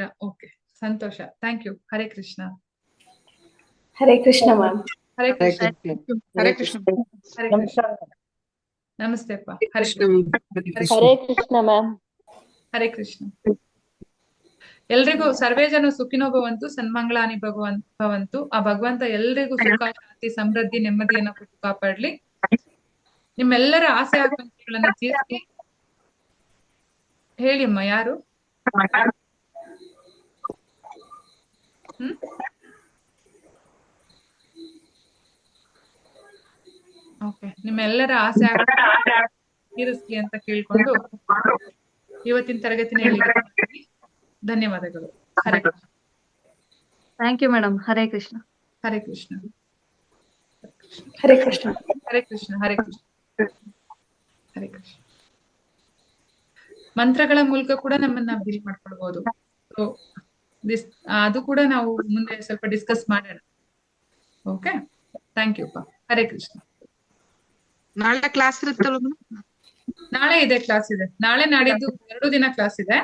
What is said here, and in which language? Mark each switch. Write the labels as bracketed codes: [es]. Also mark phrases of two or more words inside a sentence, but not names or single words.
[en] ಓಕೆ, ಸಂತೋಷ. thank you. [sa] ಹರೇ ಕೃಷ್ಣ. ಹರೇ ಕೃಷ್ಣ ಮ್ಯಾಮ್. ಹರೇ ಕೃಷ್ಣ. ಹರೇ ಕೃಷ್ಣ. ಹರೇ ಕೃಷ್ಣ. [kn] ನಮಸ್ತೆ ಅಪ್ಪ. [sa] ಹರೇ ಕೃಷ್ಣ ಕೃಷ್ಣ. ಹರೇ ಕೃಷ್ಣ ಮ್ಯಾಮ್. ಹರೇ ಕೃಷ್ಣ. ಎಲ್ರಿಗೂ ಸರ್ವೇ ಜನ ಸುಖಿನೋ ಭವಂತು, ಸನ್ಮಂಗಳಾನಿ ಭವಂತು. [kn] ಆ ಭಗವಂತ ಎಲ್ರಿಗೂ ಸುಖ, ಶಾಂತಿ, ಸಮೃದ್ಧಿ, ನೆಮ್ಮದಿಯನ್ನ ಕೊಟ್ಟು ಕಾಪಾಡ್ಲಿ. ನಿಮ್ಮೆಲ್ಲರ ಆಸೆ ಆಕಾಂಕ್ಷೆಗಳನ್ನ ತೀರಿಸಿ. ಹೇಳಿ ಅಮ್ಮ, ಯಾರು? ಓಕೆ, ನಿಮ್ಮೆಲ್ಲರ ಆಸೆ ಆಕಾಂಕ್ಷೆ ತೀರಿಸ್ಲಿ ಅಂತ ಕೇಳ್ಕೊಂಡು ಇವತ್ತಿನ ತರಗತಿನ ಹೇಳಿ. ಧನ್ಯವಾದಗಳು. [sa] ಹರೇ ಕೃಷ್ಣ. [en] thank you madam. [sa] ಹರೇ ಕೃಷ್ಣ. ಹರೇ ಕೃಷ್ಣ. ಹರೇ ಕೃಷ್ಣ. ಹರೇ ಕೃಷ್ಣ. ಹರೇ ಕೃಷ್ಣ. ಹರೇ ಕೃಷ್ಣ. [kn] ಮಂತ್ರಗಳ ಮೂಲಕ ಕೂಡ ನಮ್ಮನ್ನ ಬಿಲ್ ಮಾಡ್ಕೊಳ್ಬಹುದು. ಸೊ ಅದು ಕೂಡ ನಾವು ಮುಂದೆ ಸ್ವಲ್ಪ ಡಿಸ್ಕಸ್ ಮಾಡೋಣ. [en] okay, thank you ಅಪ್ಪ. [sa] ಹರೇ ಕೃಷ್ಣ. [kn] ನಾಳೆ ಕ್ಲಾಸ್ ಇರುತ್ತಲ್ಲ ಮೇಡಮ್? ನಾಳೆ ಇದೆ, ಕ್ಲಾಸ್ ಇದೆ. ನಾಳೆ ನಾಡಿದ್ದು 2 ದಿನ ಕ್ಲಾಸ್ ಇದೆ.